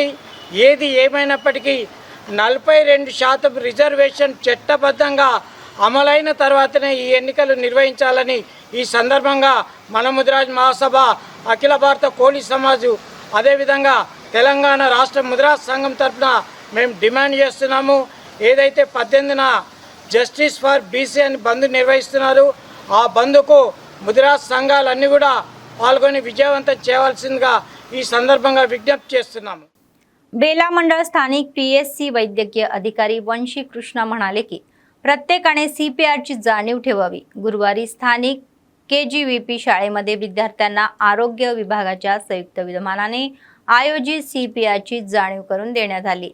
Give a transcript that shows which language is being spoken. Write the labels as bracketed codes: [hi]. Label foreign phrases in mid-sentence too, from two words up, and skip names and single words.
[te] ఏది ఏమైనప్పటికీ 42% రిజర్వేషన్ చట్టబద్ధంగా అమలైన తర్వాతనే ఈ ఎన్నికలు నిర్వహించాలని ఈ సందర్భంగా మన ముదిరాజ్ మహాసభ, అఖిల భారత కోలి సమాజు, అదేవిధంగా తెలంగాణ రాష్ట్ర ముదిరాజ్ సంఘం తరఫున మేము డిమాండ్ చేస్తున్నాము. ఏదైతే 18న జస్టిస్ ఫర్ బీసీ అని బంద్ నిర్వహిస్తున్నారు, ఆ బంద్కు ముదిరాజ్ సంఘాలన్నీ కూడా పాల్గొని విజయవంతం చేయవలసిందిగా ఈ సందర్భంగా విజ్ఞప్తి చేస్తున్నాము. [mr] बेला मंडळ स्थानिक पीएससी वैद्यकीय अधिकारी वंशी कृष्णा म्हणाले की प्रत्येकाने सीपीआरची जाणीव ठेवावी. गुरुवारी स्थानिक केजीवीपी शाळेमध्ये विद्यार्थ्यांना आरोग्य विभागाच्या संयुक्त विद्यमानाने आयोजित सीपीआरची जाणीव करून देण्यात आली.